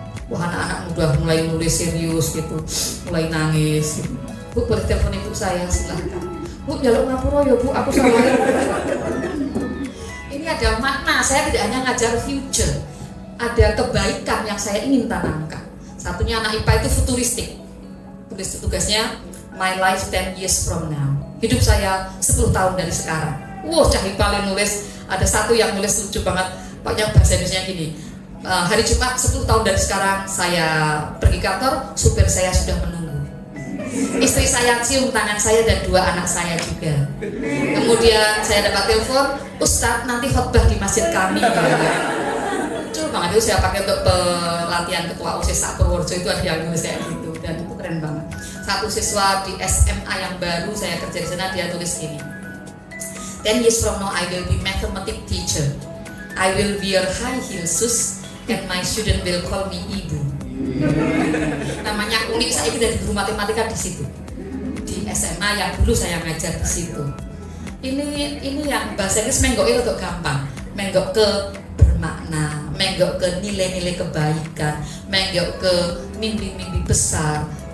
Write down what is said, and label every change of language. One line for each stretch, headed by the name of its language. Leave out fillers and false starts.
Indonesian: Wah anak-anak udah mulai nulis serius gitu, mulai nangis. Gitu. Bu boleh telepon ibu saya silahkan.
Javanese: Bu jaluk ngapura ya Bu, aku salah.
Indonesian: Ini ada makna. Saya tidak hanya ngajar future, ada kebaikan yang saya ingin tanamkan. Satunya anak IPA itu futuristik. Tulis tugasnya
English: my life 10 years from now.
Indonesian: Hidup saya 10 tahun dari sekarang. Wah, Cah IPA nulis, ada satu yang nulis lucu banget. Pokoknya bahasa Indonesia gini. Hari Jumat 10 tahun dari sekarang saya pergi kantor, supir saya sudah menunggu. Istri saya cium tangan saya dan 2 anak saya juga. Kemudian saya dapat telepon, Ustadz nanti khotbah di masjid kami. Banget itu saya pakai untuk pelatihan ketua OSIS Purworejo, itu ada yang nulis kayak gitu dan itu keren banget. Satu siswa di SMA yang baru saya kerja di sana dia tulis gini,
English: 10 years from now I will be mathematics teacher. I will wear high heel shoes and my student will call me ibu.
Indonesian: Namanya unik, saya dari guru matematika di situ. Di SMA yang dulu saya ngajar di situ. Ini yang bahasa Inggris menggok itu untuk gampang. Menggok ke bermakna, menggok ke nilai-nilai kebaikan, menggok ke mimpi-mimpi besar.